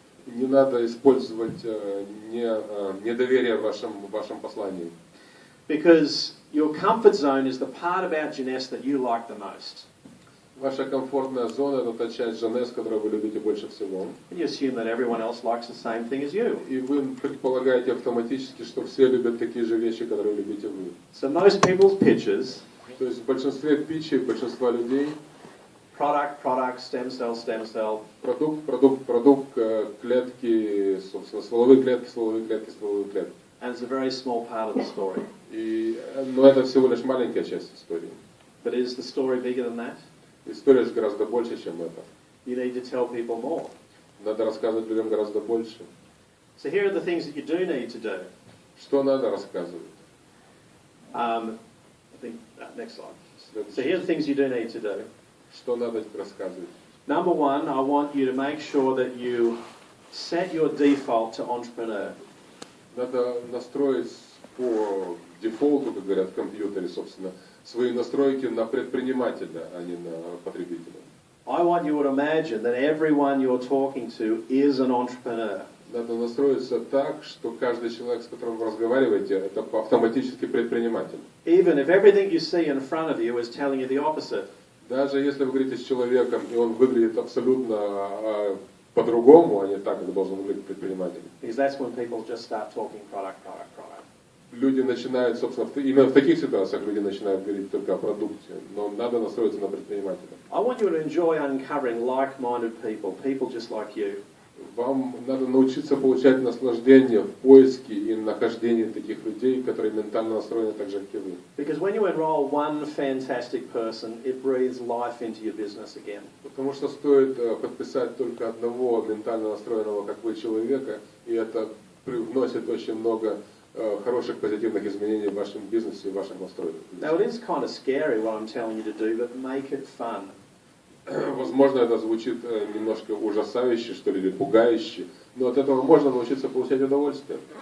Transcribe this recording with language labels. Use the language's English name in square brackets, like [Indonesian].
[Russian] Не надо использовать недоверие в вашем послании. [English] Because your comfort zone is the part about Jeunesse that you like the most. [Russian] Ваша комфортная зона – это та часть Jeunesse, которую вы любите больше всего. [English] And you assume that everyone else likes the same thing as you. [Russian] И вы предполагаете автоматически, что все любят такие же вещи, которые любите вы. [English] So most people's pitches, [Russian] То есть в большинстве питчей, большинства людей [English] product, stem cell, [Russian] продукт, клетки, собственно, стволовые клетки. [English] and it's a very small part of the story. [Russian] Но это всего лишь маленькая часть истории. [English] But is the story bigger than that? [Russian] История же гораздо больше, чем это. [English] You need to tell people more. [Russian] Надо рассказывать людям гораздо больше. [English] So here are the things that you do need to do. [Russian] Что надо рассказывать? [English] I think next slide. So [Russian] Следующее. [English] here are the things you do need to do. [Russian] Что надо рассказывать? [English] Number one, I want you to make sure that you set your default to entrepreneur. [Russian] Надо настроить по дефолту, как говорят в компьютере, собственно, свои настройки на предпринимателя, а не на потребителя. [English] I want you to imagine that everyone you're talking to is an entrepreneur. [Russian] Надо настроиться так, что каждый человек, с которым вы разговариваете, это автоматически предприниматель. [English] Even if everything you see in front of you is telling you the opposite. [Russian] Даже если вы говорите с человеком, и он выглядит абсолютно по-другому, а не так, как должен выглядеть предприниматель. [English] Because that's when people just start talking product. [Russian] Люди начинают, собственно, именно в таких ситуациях люди начинают говорить только о продукте, но надо настроиться на предпринимателя. [English] I want you to enjoy uncovering like-minded people just like you. [Russian] Вам надо научиться получать наслаждение в поиске и нахождении таких людей, которые ментально настроены так же, как и вы. [English] Because when you enroll one fantastic person, it breathes life into your business again. [Russian] Потому что стоит подписать только одного ментально настроенного, как вы, человека, и это привносит очень много хороших позитивных изменений в вашем бизнесе и в ваших настроях. [English] Now it is kind of scary what I'm telling you to do, but make it fun. [Russian] Возможно, это звучит немножко ужасающе, что ли, или пугающе, но от этого можно научиться получать удовольствие.